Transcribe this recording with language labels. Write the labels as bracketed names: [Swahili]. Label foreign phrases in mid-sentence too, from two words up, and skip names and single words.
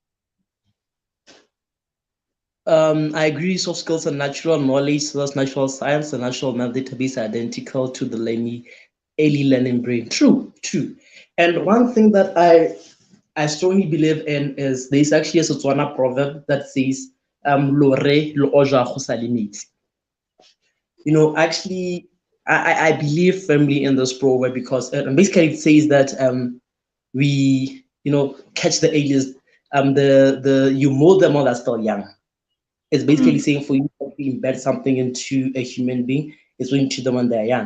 [English] I agree. Soft skills and natural knowledge, so that's natural science and natural math database are identical to the early learning brain. True. And one thing that I strongly believe in is there's actually a Setswana proverb that says, [Tswana] "Lo re lo oja go sa le metsi." [English] Actually, I believe firmly in this proverb because basically it says that we catch the aliens, you mold them while they're still young. It's basically saying for you to embed something into a human being, it's going to them when they're young.